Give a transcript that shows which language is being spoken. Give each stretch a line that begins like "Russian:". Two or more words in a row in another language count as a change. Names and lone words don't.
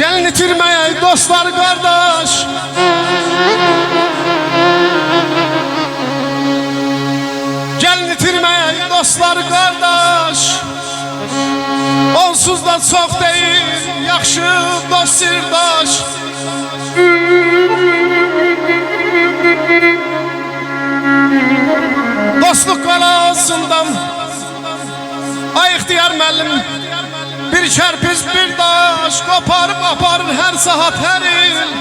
Turkish: itirmeye dostlar kardeş. Gelin itirmeye dostlar kardeş. Onsuz da çok değil,
Azerbaijani: yaxşı dost sirdaş. Dostluk qalasından ay ixtiyar müəllim bir kərpiz bir daş qoparıb aparır hər saat hər il.